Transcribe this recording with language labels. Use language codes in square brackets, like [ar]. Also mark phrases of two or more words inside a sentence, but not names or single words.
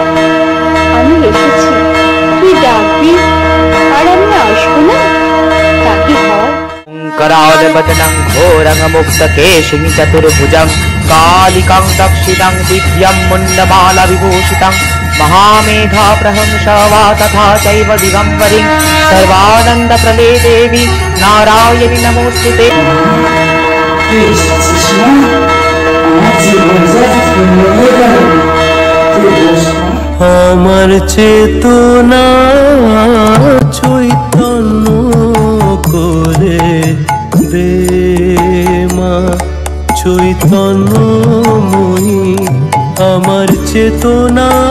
[bn] আমি এসেছি, তুই ডাকবি আর আমি আসবো না? [sa] करालवदनं घोरं मुक्तकेशिं चतुर्भुजं कालिकं दक्षिणं दिव्यं मुण्डमालविभूषितं महामेधाप्रहंसा वा तथा चैव दिगम्बरीं सर्वानन्दप्रदे देवी नारायणि नमोऽस्तुते। [bn] আমার চেতনা চৈতন্য করে দে মা চৈতন্যময়ী, আমার চেতনা